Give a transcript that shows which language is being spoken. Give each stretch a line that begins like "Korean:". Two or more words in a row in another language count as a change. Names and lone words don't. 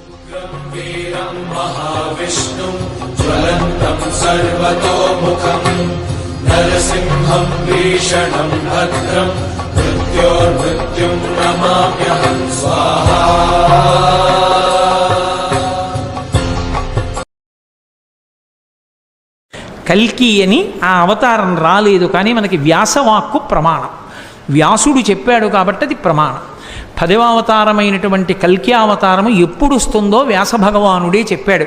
Sanskrit: वीरं महाविष्णुं ज्वलन्तं सर्वतोमुखं नरसिंहं भीषणं भद्रं मृत्योर्मृत्युं नमाम्यहं स्वाहा।
Telugu: కల్కి అని ఆ అవతారం రాలేదు, కానీ మనకి వ్యాసవాక్కు ప్రమాణం. వ్యాసుడు చెప్పాడు కాబట్టి అది ప్రమాణం. 10వ అవతారమైనటువంటి కల్కి అవతారము ఎప్పుడు వస్తుందో వ్యాస భగవానుడే చెప్పాడు.